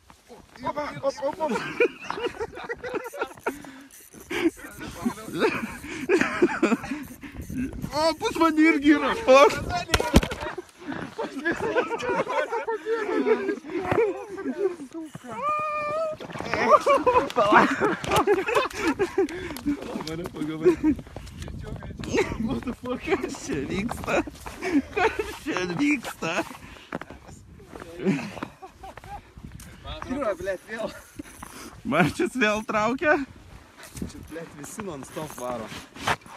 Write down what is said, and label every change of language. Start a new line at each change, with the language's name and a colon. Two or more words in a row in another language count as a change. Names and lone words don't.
Lithuanian: O, pas man irgi yra. Mane pagavai.
English: What the fuck,
Lithuanian: kas čia vyksta? Kas čia vyksta? Yra, blėt, vėl. Marčius vėl traukia? Čia, blėt, visi non-stop varo.